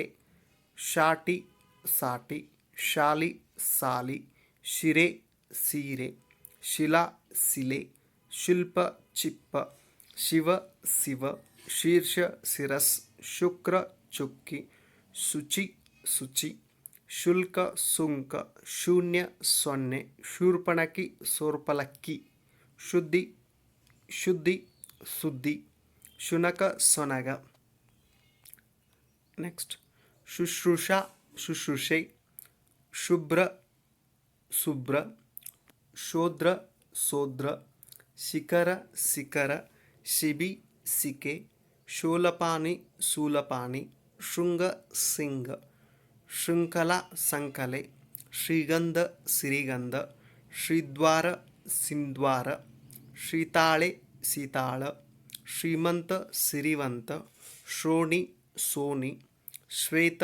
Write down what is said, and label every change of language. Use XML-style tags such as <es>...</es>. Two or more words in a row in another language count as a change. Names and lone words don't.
<kn>ಶಾಟಿ ಸಾಟಿ ಶಾಲಿ ಸಾಲಿ ಶಿರೆ ಸೀರೆ ಶಿಲಾ ಸಿಲೆ ಶಿಲ್ಪ ಚಿಪ್ಪ ಶಿವ ಶಿವ ಶೀರ್ಷ ಶಿರಸ್ ಶುಕ್ರ ಚುಕ್ಕಿ ಶುಚಿ ಸುಚಿ ಶುಲ್ಕ ಸುಂಕ ಶೂನ್ಯ ಸೊನ್ನೆ ಶೂರ್ಪಣಕಿ ಸೋರ್ಪಲಕ್ಕಿ ಶುದ್ಧಿ ಶುದ್ಧಿ ಸುದ್ದಿ ಶುನಕ ಸೊನಗ. ನೆಕ್ಸ್ಟ್ ಶುಶ್ರೂಷ ಶುಶ್ರೂಷೆ ಶುಭ್ರ ಶುಭ್ರ ಶೋದ್ರ ಸೋದ್ರ ಶಿಖರ ಶಿಖರ ಶಿಬಿ ಸಿಕೆ ಶೂಲಪಾನಿ ಶೂಲಪಾನಿ ಶೃಂಗ ಸಿಂಗ ಶೃಂಖಲ ಸಂಕಲೆ ಶ್ರೀಗಂಧ ಸಿರಿಗಂಧ ಶ್ರೀದ್ವಾರ ಸಿಂದ್ವಾರ ಶ್ರೀತಾಳೆ ಸೀತಾಳ ಶ್ರೀಮಂತ ಸಿರಿವಂತ ಶ್ರೋಣಿ ಸೋನಿ ಶ್ವೇತ</kn>